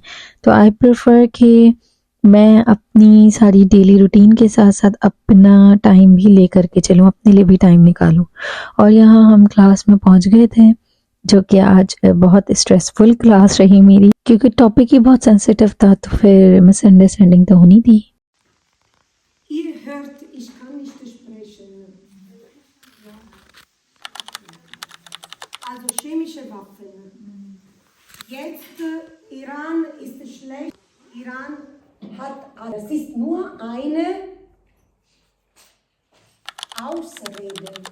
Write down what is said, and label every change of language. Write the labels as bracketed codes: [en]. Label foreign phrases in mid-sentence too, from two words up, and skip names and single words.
[hi] तो [en] I prefer [hi] कि मैं अपनी सारी [en] daily routine [hi] के साथ साथ अपना टाइम भी लेकर के चलूँ, अपने लिए भी टाइम निकालूँ। और यहाँ हम क्लास में पहुँच गए थे, जो कि आज बहुत [en] stressful class [hi] रही मेरी, क्योंकि टॉपिक ही बहुत सेंसिटिव था, तो फिर मिसअंडरस्टैंडिंग तो होनी थी। [de] Ihr hört, ich kann nicht sprechen. Also chemische Waffen. Jetzt, Iran ist schlecht. Iran hat, das ist nur eine Ausrede.